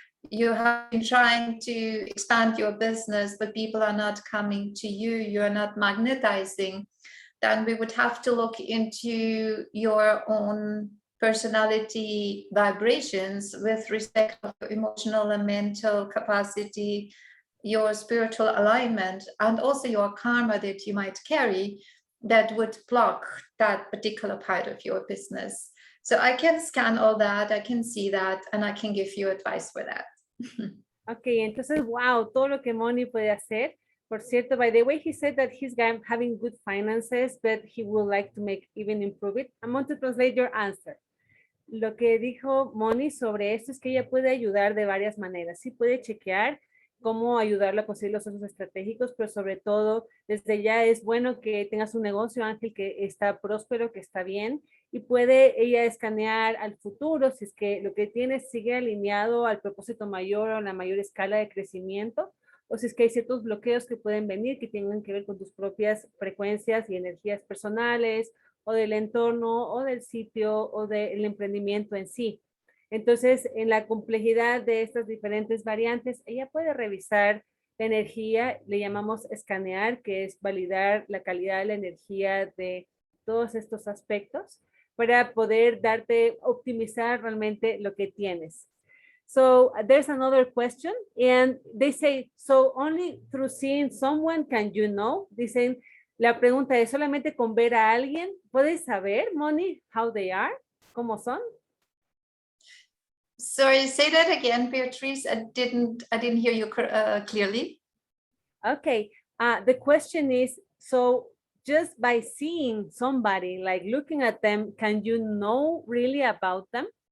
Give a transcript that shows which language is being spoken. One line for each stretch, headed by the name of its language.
English: you have been trying to expand your business, but people are not coming to you, you're not magnetizing, then we would have to look into your own personality vibrations with respect to emotional and mental capacity, your spiritual alignment, and also your karma that you might carry that would block that particular part of your business. So I can scan all that, I can see that, and I can give you advice for that.
Spanish: Ok, entonces, wow, todo lo que Moni puede hacer. Por cierto,
English: by the way, he said that he's having good finances, but he would like to make even improve it. I'm going to translate your answer.
Spanish: Lo que dijo Moni sobre esto es que ella puede ayudar de varias maneras. Sí puede chequear cómo ayudarla a conseguir los socios estratégicos, pero sobre todo, desde ya es bueno que tengas un negocio, Ángel, que está próspero, que está bien, y puede ella escanear al futuro, si es que lo que tiene sigue alineado al propósito mayor o a la mayor escala de crecimiento, o si es que hay ciertos bloqueos que pueden venir que tengan que ver con tus propias frecuencias y energías personales, o del entorno, o del sitio, o del emprendimiento en sí. Entonces, en la complejidad de estas diferentes variantes, ella puede revisar la energía, le llamamos escanear, que es validar la calidad de la energía de todos estos aspectos para poder darte, optimizar realmente lo que tienes.
English: So there's another question, and they say, so only through seeing someone can you know?
Spanish: Dicen, la pregunta es, ¿solamente con ver a alguien puedes saber, Moni,
English: how they are?
Spanish: ¿Cómo son?
English: Sorry, say that again, Beatrice. I didn't hear you clearly. Okay, the question is, so just by seeing somebody, like looking at them, can you know really about them?